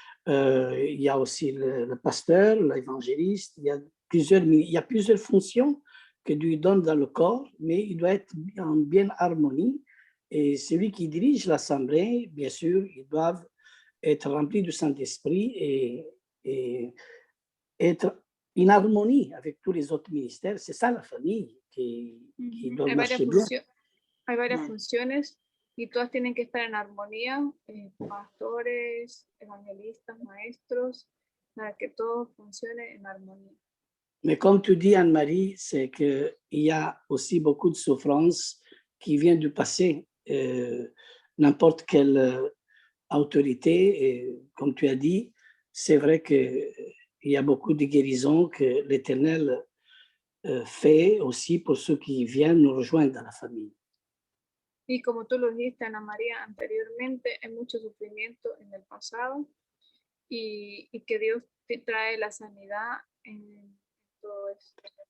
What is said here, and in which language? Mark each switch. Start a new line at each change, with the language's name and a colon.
French: Il y a aussi le pasteur, l'évangéliste, il y a plusieurs fonctions que Dieu donne dans le corps, mais il doit être en bien harmonie. Et celui qui dirige l'assemblée, bien sûr, ils doivent être remplis du Saint-Esprit et être en harmonie avec tous les autres ministères. C'est ça la famille qui doit marcher bien.
Spanish: Hay varias funciones y todas tienen que estar en armonía, pastores, evangelistas, maestros, para que todo funcione en armonía.
French: Mais comme tu dis, Anne-Marie, c'est qu'il y a aussi beaucoup de souffrances qui viennent du passé. N'importe quelle autorité, et comme tu as dit, c'est vrai qu'il y a beaucoup de guérisons que l'Éternel fait aussi pour ceux qui viennent nous rejoindre dans la famille.
Spanish: Y como tú lo dijiste, Ana María, anteriormente, hay mucho sufrimiento en el pasado y que Dios te trae la sanidad en todo esto.